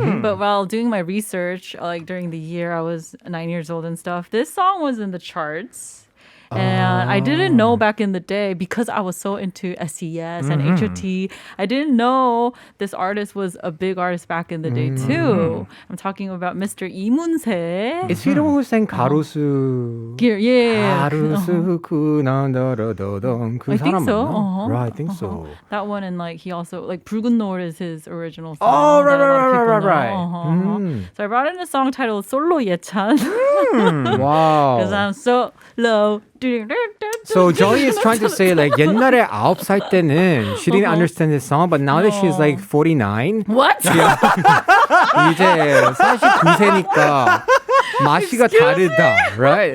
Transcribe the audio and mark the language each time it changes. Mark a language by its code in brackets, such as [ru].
[en] But while doing my research, like during the year I was 9 years old and stuff, this song was in the charts. And I didn't know back in the day because I was so into SES and HOT. I didn't know this artist was a big artist back in the day too. I'm talking about Mr. 이문세. Is he the one who sang 가로수? Yeah. [ko] 가로수 구나더러더덩 그 [en] I think [ko] 사람 [en] so. [ko] 맞나? [en] Right, I think so. That one, and like he also like 붉은 노을 is his original song. Oh, that a lot of people right. know. So I brought in a song titled Solo 예찬. Wow. Because I'm so low. So Jolly is trying to say like [ko] 옛날에 9살 때는 [en] she didn't understand this song, but now that she's like 49, What? [ko] 이제 49세니까 맛이가 다르다, [en] right?